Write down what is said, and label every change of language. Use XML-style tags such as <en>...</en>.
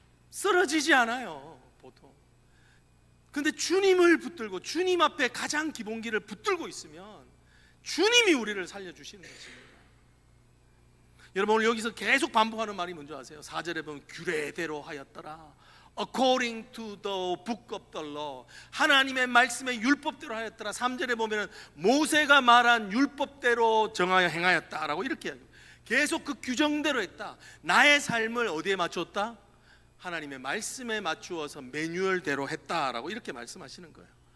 <ko>쓰러지지 않아요 보통. 근데 주님을 붙들고 주님 앞에 가장 기본기를 붙들고 있으면 주님이 우리를 살려주시는 것입니다. 여러분, 오늘 여기서 계속 반복하는 말이 뭔지 아세요? 4절에 보면 규례대로 하였더라.</ko> <en>According to the book of the law.</en> <ko>하나님의 말씀의 율법대로 하였더라. 3절에 보면 모세가 말한 율법대로 정하여 행하였다라고 이렇게 이야기해요. 계속 그 규정대로 했다. 나의 삶을 어디에 맞췄다? 하나님의 말씀에 맞추어서 매뉴얼대로 했다라고 이렇게 말씀하시는 거예요.</ko>